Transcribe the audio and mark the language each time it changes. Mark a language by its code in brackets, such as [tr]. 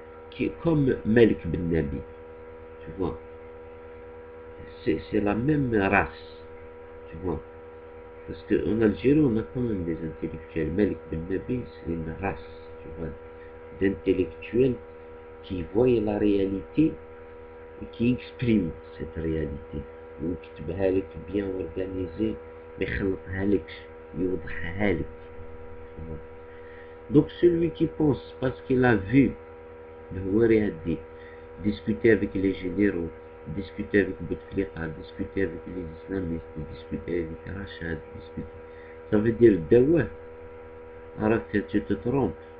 [fr] Qui est comme Malik Ben Nabi, tu vois. C'est la même race, tu vois. Parce qu'en Algérie, on a quand même des intellectuels. Malik Ben Nabi, c'est une race, tu vois, d'intellectuels qui voient la réalité et qui expriment cette réalité. [ar] ويكتبها لك [fr] bien organisé, [ar] ما يخلطها لكش, يوضحها لك. [fr] Donc celui qui pense parce qu'il a vu le Houari Haddi discuter avec les généraux, discuter avec Bouteflika, discuter avec les islamistes, discuter avec Rachad, discuter. Ça veut dire Dawa, alors que tu te trompes.